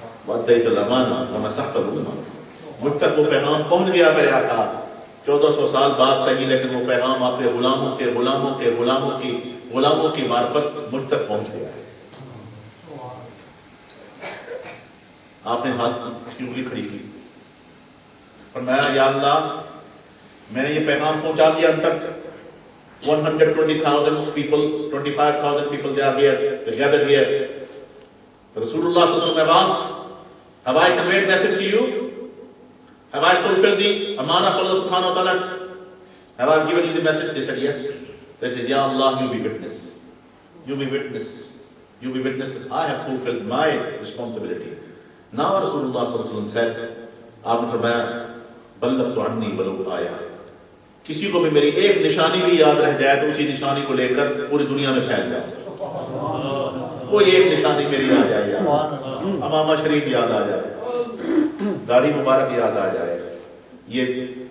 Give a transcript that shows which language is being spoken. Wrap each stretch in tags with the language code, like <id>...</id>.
<ar>وادیت الامانہ ونصحت الامہ۔</ar> <ur>مجھ تک وہ پیغام پہنچ گیا میرے آقا، 1400 سال بعد صحیح، لیکن وہ پیغام آپ کے غلاموں کے غلاموں کے غلاموں کی معرفت مجھ تک پہنچ گیا ہے۔ آپ نے ہاتھ کی انگلی کھڑی کی، فرمایا یا اللہ میں نے یہ پیغام پہنچا دیا اب تک،</ur> <en>120,000 people, 25,000 people, they are here, they gathered here. Rasulullah sallallahu alaihi wasallam asked, have I conveyed message to you? Have I fulfilled the amana of Allah subhanahu wa ta'ala? Have I given you the message? They said yes. They said, Ya Allah, you be witness. You be witness. You be witness that I have fulfilled my responsibility. Now Rasulullah sallallahu alaihi wasallam said,</en> <ur>آپ نے فرمایا</ur> <ar>بلغت عنی ولو آیا،</ar> <ur>کسی کو بھی میری ایک نشانی بھی یاد رہ جائے تو اسی نشانی کو لے کر پوری دنیا میں پھیل جاؤ، کوئی ایک نشانی میری آ جائے، یاد امامہ شریف یاد آ جائے، داڑھی مبارک یاد آ جائے، یہ</ur>